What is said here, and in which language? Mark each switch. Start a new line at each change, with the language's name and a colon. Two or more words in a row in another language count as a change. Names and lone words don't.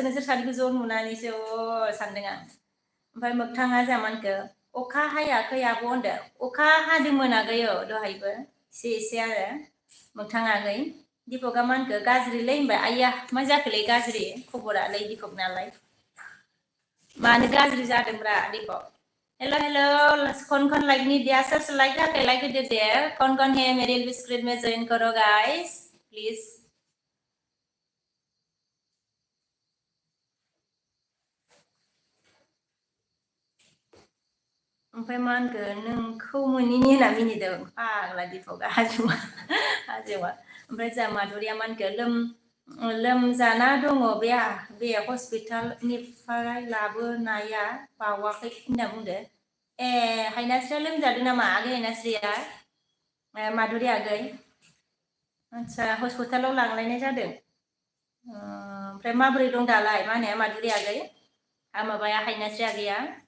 Bodo: नोंसोर सानैखौ ज' नुनानैसो सानदों आं ओमफ्राय मोगथाङा जोंहा मा होनखो अखा हायाखै आब' होनदो अखा हादोंमोन आगै दहायबो एसे आरो मोगथाङा आगै दीपकआ मा होनखो गाज्रिलै होनबाय आइया मा जाखोलै गाज्रि खबरालाय दीपक नालाय मानो गाज्रि जादोंब्रा दीपक हेल'
Hindi: कौन लाइक नहीं दिया सर
Bodo: लाइक होआखै लाइक होदो दे
Hindi: कौन है मेरे स्क्रीन में जॉइन करो गाइस प्लीज
Bodo: ओमफ्राय मा होनखो नोंखौ मोनिनि होनना मिनिदों फाग्ला दीपकआ हाजोमा ओमफ्राय जोंहा माधुरिया मा होनखो लोमजाना दङ बे हस्पिटालनिफ्राय लाबोनाया बावाखै होनना बुंदो हायनास्रिया लोमजादों नामा आगै हायनास्रिया माधुरि आगै आदसा हस्पिटालाव लांलायनाय जादों ओमफ्राय माबोरै दं दालाय मा होनो माधुरि आगै माबाया हायनास्रि आगैया